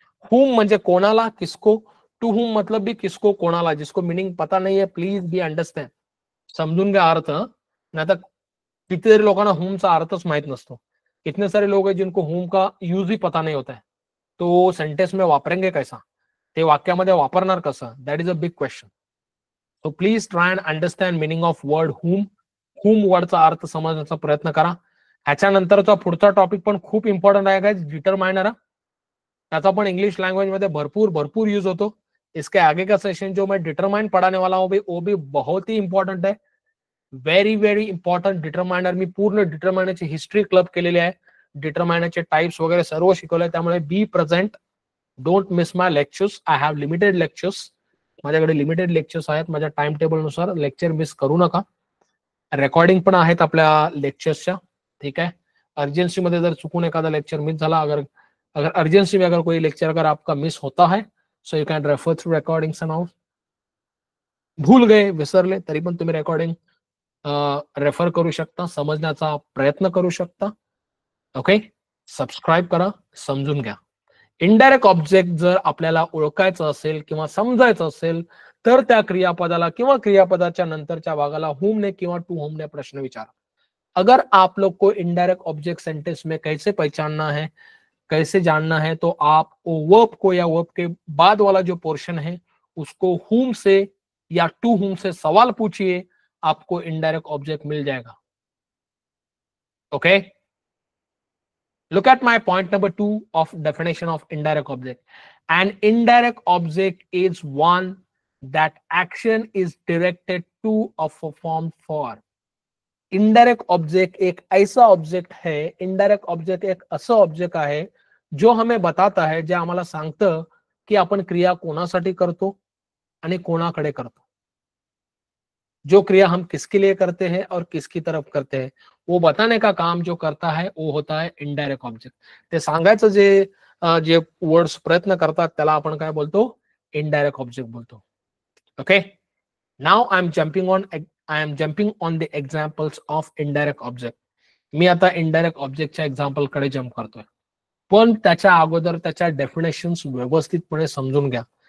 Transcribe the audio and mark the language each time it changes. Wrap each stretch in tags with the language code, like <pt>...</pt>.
<mr>whom म्हणजे कोणाला, किसको. टू whom</mr> <hi>मतलब भी किसको,</hi> <mr>कोणाला.</mr> <hi>जिसको मीनिंग पता नहीं है</hi> <en>please be understand,</en> <mr>समजून घ्या अर्थ. नाही तर कितीतरी लोकांना whom चा अर्थच माहित नसतो.</mr> <hi>कितने सारे लोग हैं जिनको whom का यूज ही पता नहीं होता है. तो सेंटेन्स में वापरेंगे कैसा,</hi> <mr>ते वाक्यामध्ये वापरणार कसं,</mr> <en>That is a big question. So please try and understand meaning of word whom.</en> <mr>whom वर्डचा अर्थ समजण्याचा प्रयत्न करा. ह्याच्यानंतरचा पुढचा टॉपिक पण खूप इम्पॉर्टंट आहे गाइस, डिटरमायनर. त्याचा पण इंग्लिश लँग्वेज मध्ये भरपूर यूज होतो.</mr> <hi>इसके आगे का सेशन जो मैं डिटरमाइन पढ़ाने वाला हूँ वो भी बहुत ही इंपॉर्टंट है.</hi> <en>Very very important.</en> <mr>डिटरमाइनर मी पूर्ण डिटरमाइनरची हिस्ट्री क्लब केलेली आहे. डिटरमाइनरचे टाइप्स वगैरे सर्व शिकवलंय. त्यामुळे</mr> <en>Be present. Don't miss my lectures. I have limited lectures.</en> <mr>माझ्याकडे लिमिटेड लेक्चर्स आहेत. माझ्या टाइम टेबल नुसार लेक्चर मिस करू नका. रेकॉर्डिंग पण आहेत आपल्या लेक्चर्सच्या.</mr> <hi>ठीक है.</hi> <mr>अर्जेंसी मध्ये जर चुकून एखादा लेक्चर मिस झाला,</mr> <hi>अगर अर्जेंसी में अगर कोई लेक्चर अगर आपका मिस होता है,</hi> <en>So you can refer through recordings and all.</en> <mr>भूल गए, विसरले तरी पण तुम्ही रेकॉर्डिंग रेफर करू शकता, समजण्याचा प्रयत्न करू शकता. ओके. सबस्क्राईब करा, समजून घ्या. इनडायरेक्ट ऑब्जेक्ट जर आपल्याला ओळखायचं असेल किंवा समजायचं असेल तर त्या क्रियापदाला किंवा क्रियापदाच्या नंतरच्या भागाला हुम ने किंवा टू हुम ने प्रश्न विचारा.</mr> <hi>अगर आप लोग को इनडायरेक्ट ऑब्जेक्ट सेंटेंस में कैसे पहचानना है, कैसे जानना है, तो आप वर्ब को या वर्ब के बाद वाला जो पोर्शन है उसको हुम से या टू हुम से सवाल पूछिए, आपको इनडायरेक्ट ऑब्जेक्ट मिल जाएगा.</hi> <en>Okay. Look at my point number 2 of definition of indirect object. An indirect object is one that action is directed to or performed for.</en> <hi>Indirect object एक ऐसा ऑब्जेक्ट है,</hi> <mr>indirect object एक असं object आहे जो हमें बताता है, जे आम्हाला सांगतं की आपण क्रिया कोणासाठी करतो आणि कोणाकडे करतो.</mr> <hi>जो क्रिया हम किसके लिए करते हैं और किसकी तरफ करते हैं वो बताने का काम जो करता है वो होता है इनडायरेक्ट ऑब्जेक्ट.</hi> <mr>ते सांगायचं जे वर्ड्स प्रयत्न करतात त्याला आपण काय बोलतो, इनडायरेक्ट ऑब्जेक्ट बोलतो. Okay.</mr> <en>Now I am jumping on the examples of indirect object.</en> <mr>मी आता इनडायरेक्ट ऑब्जेक्टच्या एक्झाम्पल कडे जम्प करतोय, पण त्याच्या अगोदर त्याच्या डेफिनेशन्स व्यवस्थितपणे समजून घ्या.</mr>